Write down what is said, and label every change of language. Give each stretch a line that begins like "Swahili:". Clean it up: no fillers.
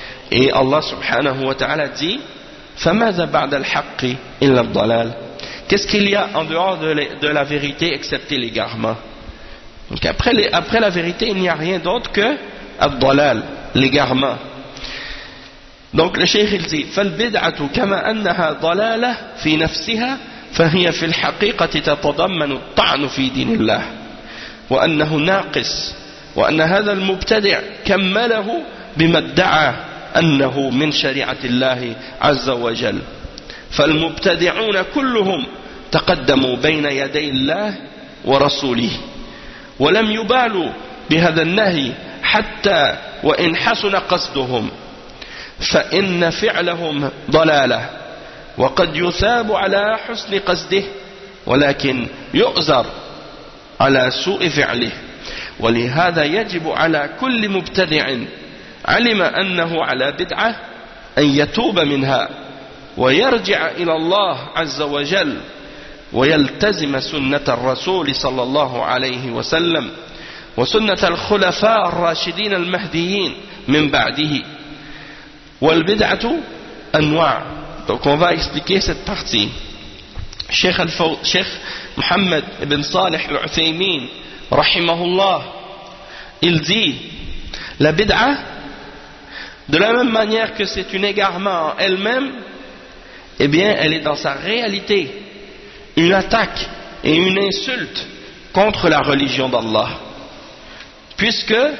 French: Et Allah subhanahu wa ta'ala dit,
Arabic: فَمَاذَا بَعْدَ الْحَقِّ إِلَّا الضَّلَالِ.
French: Qu'est-ce qu'il y a en dehors de la vérité excepté l'égarement? Donc après la vérité, il n'y a rien d'autre que الضلال, l'égarement. Donc le cheikh il dit,
Arabic: فَالْبِدْعَةُ كَمَا أَنَّهَا ضَلَالَةٌ فِي نَفْسِهَا فَهِيَ فِي الْحَقِيقَةِ تَتَضَمَّنُ الطَّعْنُ فِي دِينِ اللَّهِ وَأَنَّهُ نَاقِسُ وَأَنَّ هَذَا الْمُبْتَدِعَ كَمَّلَهُ بِمَا ادَّعَى أَنَّهُ مِنْ شَرِيعَةِ اللَّهِ عَزَّ وَجَلَّ فَالْمُبْتَدِعُونَ كُلُّهُمْ تَقَدَّمُوا بَيْنَ يَدَيِ اللَّهِ وَرَسُولِهِ وَلَمْ يُبَالُوا بِهَذَا النَّهْيِ حَتَّى وَإِنْ حَسُنَ قَصْدُهُمْ فإن فعلهم ضلالة وقد يثاب على حسن قصده ولكن يؤذر على سوء فعله ولهذا يجب على كل مبتدع علم أنه على بدعة أن يتوب منها ويرجع إلى الله عز وجل ويلتزم سنة الرسول صلى الله عليه وسلم وسنة الخلفاء الراشدين المهديين من بعده.
French: Donc on va expliquer cette partie. Cheikh Mohammed ibn Salih al-Uthaymeen rahimahullah, il dit, la bid'a, de la même manière que c'est un égarement en elle-même, eh bien elle est dans sa réalité une attaque et une insulte contre la religion d'Allah, puisque